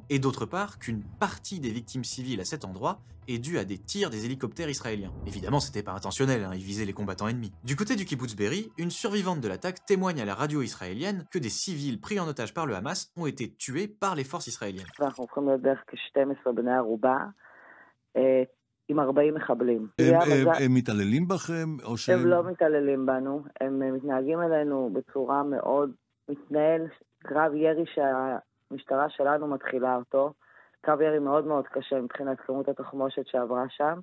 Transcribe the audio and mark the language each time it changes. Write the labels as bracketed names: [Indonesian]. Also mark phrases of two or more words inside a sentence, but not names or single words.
[French] Et d'autre part, qu'une partie des victimes civiles à cet endroit est due à des tirs des hélicoptères israéliens. Évidemment, c'était pas intentionnel, ils visaient les combattants ennemis. Du côté du kibbutz Be'eri, une survivante de l'attaque témoigne à la radio israélienne que des civils pris en otage par le Hamas ont été tués par les forces israéliennes. [Hebrew] עם 40 מחבלים. הם מתעללים בכם או שהם... הם לא מתעללים בנו, הם מתנהגים אלינו בצורה מאוד מתנהל, קרב ירי שהמשטרה שלנו מתחילה אותו, קרב ירי מאוד מאוד קשה מבחינת כמות התחמושת שעברה שם.